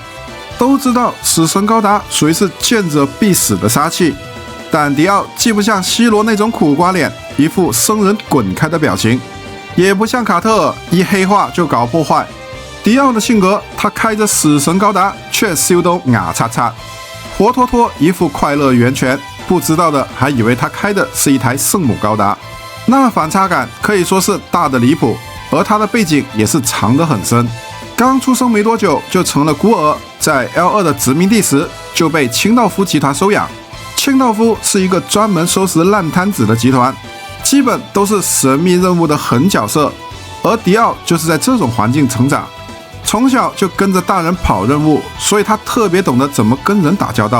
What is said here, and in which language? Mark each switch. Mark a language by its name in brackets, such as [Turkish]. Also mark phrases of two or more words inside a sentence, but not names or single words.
[Chinese] 都知道死神高達屬於是見者必死的殺氣，但迪奧既不像希羅那種苦瓜臉，一副生人滾開的表情，也不像卡特爾一黑化就搞破壞。迪奧的性格，他開着死神高達卻笑到牙擦擦，活脫脫一副快樂源泉，不知道的還以為他開的是一台聖母高達。那反差感可以說是大的離譜，而他的背景也是藏得很深。剛出生沒多久就成了孤兒，在 L2 的殖民地時就被清道夫集團收養。清道夫是一個專門收拾爛攤子的集團，基本都是神秘任務的狠角色，而迪奧就是在這種環境成長，從小就跟着大人跑任務，所以他特別懂得怎麼跟人打交道。